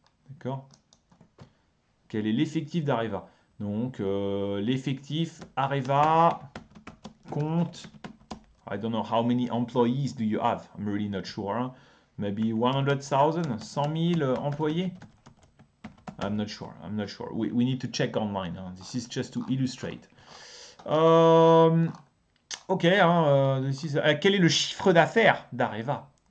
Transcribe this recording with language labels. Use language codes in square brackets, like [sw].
[fr] D'accord. Quel est l'effectif d'Areva? Donc, l'effectif Areva compte... [en] I don't know how many employees do you have. I'm really not sure. Hein. Maybe 100,000, 100,000 employés. I'm not sure. We need to check online. Hein. This is just to illustrate. Ok. [fr] Hein, quel est le chiffre d'affaires d'Areva?